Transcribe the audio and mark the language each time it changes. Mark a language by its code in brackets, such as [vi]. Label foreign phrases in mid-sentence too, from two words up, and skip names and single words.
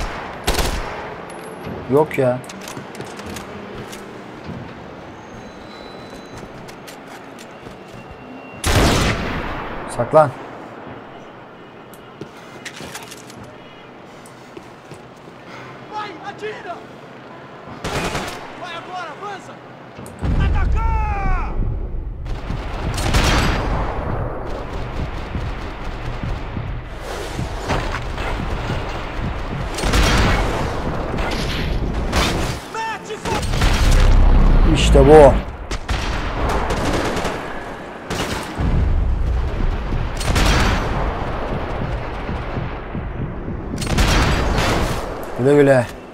[tr] Yok ya. Saklan. [pt] Vai, atira! Vai agora, avança! Atacar! [tr] İşte bu. Güle güle.